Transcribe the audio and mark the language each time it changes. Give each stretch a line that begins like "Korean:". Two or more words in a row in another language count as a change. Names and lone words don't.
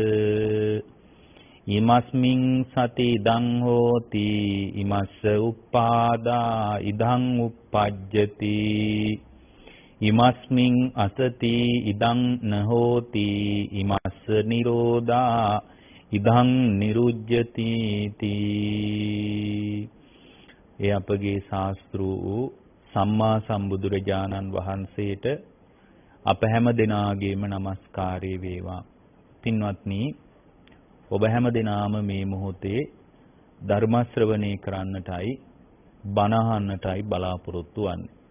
Pali: ඉමස්මින් සති ඉදං හෝති ඉමස්ස උප්පාදා ඉදං උප්පජ්ජති ඉමස්මින් අසති ඉදං නහෝති ඉමස්ස නිරෝධා ඉදං නිරුජ්ජති තී.
Sinhala: ඒ අපගේ ශාස්ත්‍රු සම්මා සම්බුදුරජාණන් වහන්සේට අප හැම දෙනාගේම নমස්කාරය වේවා. පින්වත්නි, ඔබ හැම දෙනාම මේ මොහොතේ ධර්ම ශ්‍රවණය කරන්නටයි බණ අහන්නටයි බලාපොරොත්තු වන්නේ.